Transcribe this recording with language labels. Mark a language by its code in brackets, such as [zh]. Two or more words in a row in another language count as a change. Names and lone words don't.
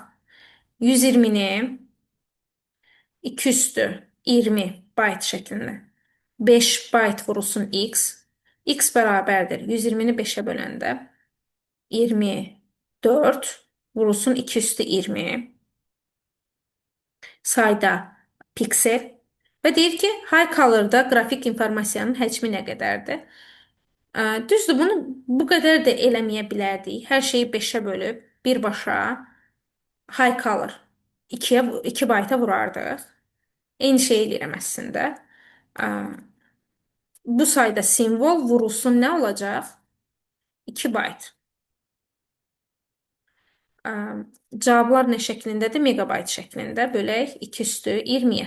[az] 120-ni 2 üstü 20 byte şəklində. 5 byte vurulsun x. X bərabərdir. 120-ni 5-ə böləndə 24 vurulsun 2 üstü 20 sayda piksel və deyir ki, [en] high color-da [az] qrafik informasiyanın həcmi nə qədərdir? Düzdür, bunu bu qədər də eləməyə bilərdik. Hər şeyi 5-ə bölüb birbaşa [en] high color [az] 2 bayta vurardıq. Eyni şey eləyirəm əslində. Bu sayda simvol vurulsun nə olacaq? 2 bayt. Cavablar nə şəklindədir? Megabayt şəklində. Bölək 2 üstü 20-yə.